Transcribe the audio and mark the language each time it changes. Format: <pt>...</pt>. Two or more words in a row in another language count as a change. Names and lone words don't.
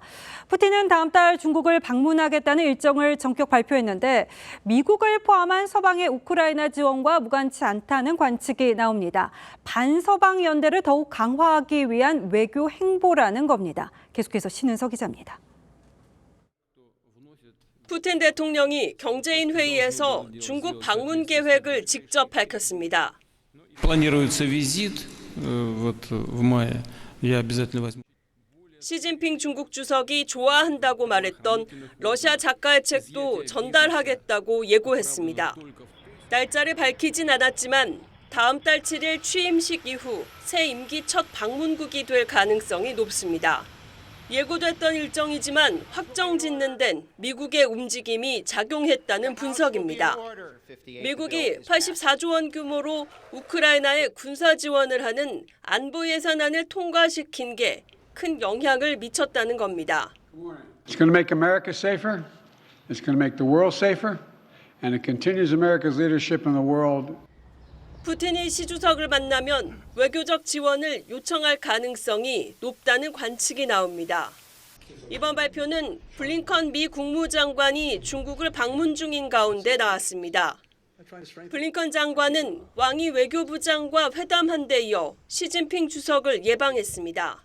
<ko>푸틴은 다음 달 중국을 방문하겠다는 일정을 전격 발표했는데 미국을 포함한 서방의 우크라이나 지원과 무관치 않다는 관측이 나옵니다. 반서방 연대를 더욱 강화하기 위한 외교 행보라는 겁니다. 계속해서 신은서 기자입니다. 푸틴 대통령이 경제인 회의에서 중국 방문 계획을 직접 밝혔습니다.</ko> <ru>Планируется визит в мае. Я обязательно возьму.</ru> <ko>시진핑 중국 주석이 좋아한다고 말했던 러시아 작가의 책도 전달하겠다고 예고했습니다. 날짜를 밝히진 않았지만 다음 달 7일 취임식 이후 새 임기 첫 방문국이 될 가능성이 높습니다. 예고됐던 일정이지만 확정 짓는 데는 미국의 움직임이 작용했다는 분석입니다. 미국이 84조 원 규모로 우크라이나에 군사 지원을 하는 안보 예산안을 통과시킨 게 큰 영향을 미쳤다는 겁니다.</ko> <en>It's going to make America safer. It's going to make the world safer. And it continues America's leadership in the world.</en> <ko>푸틴이 시 주석을 만나면 외교적 지원을 요청할 가능성이 높다는 관측이 나옵니다. 이번 발표는 블링컨 미 국무장관이 중국을 방문 중인 가운데 나왔습니다. 블링컨 장관은 왕이 외교부장과 회담한 데 이어 시진핑 주석을 예방했습니다.</ko>